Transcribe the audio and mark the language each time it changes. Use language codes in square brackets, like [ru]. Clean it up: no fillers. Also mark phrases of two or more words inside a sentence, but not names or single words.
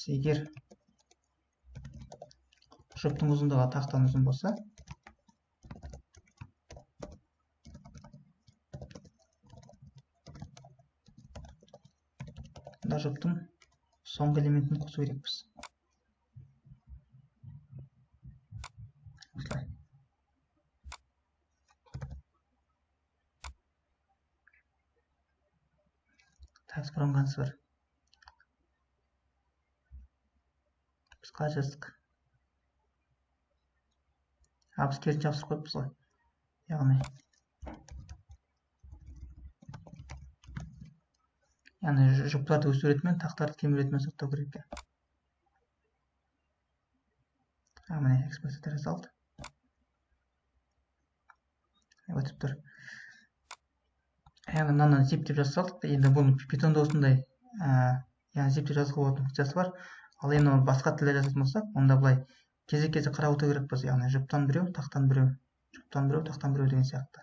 [kk] Егер жұптың ұзындығы тақтан ұзын болса, онда жұптың соңғы элементін қосу керекпіз. Осылай. [en] Tags from answer. [kk] Біз қалай жаздық? Біз керісінше ауыстырып қойыппыз ғой. Яғни жұптарды өсу ретімен, тақтарды кему ретімен сұрыптау керек екен. [en] Міне explicit result. [kk] Өтіп тұр. Яғни мынаны zip деп жазып салдық. Енді бұл питонда осындай zip деп жазуға болатын функциясы бар. Ал енді оны басқа тілде жазатын болсақ, онда былай кезек-кезек қарап отыру керекпіз. Яғни жұптан біреу, тақтан біреу, жұптан біреу, тақтан біреу деген сияқты.